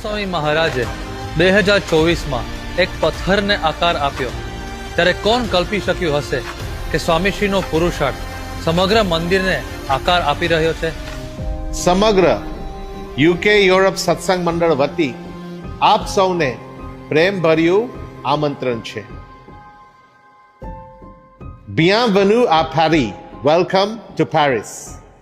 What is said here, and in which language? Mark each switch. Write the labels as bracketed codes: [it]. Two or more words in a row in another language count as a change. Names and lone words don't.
[gu] સ્વામી મહારાજે 2024માં એક પથ્થરને આકાર આપ્યો. ત્યારે કોણ કલ્પી શક્યું હશે કે સ્વામીશ્રીનો પુરુષાર્થ સમગ્ર મંદિરને આકાર આપી રહ્યો છે. સમગ્ર યુકે યુરોપ સત્સંગ મંડળ વતી આપ સૌને પ્રેમભર્યું આમંત્રણ છે. [fr] Bienvenue à Paris. [en] Welcome to Paris.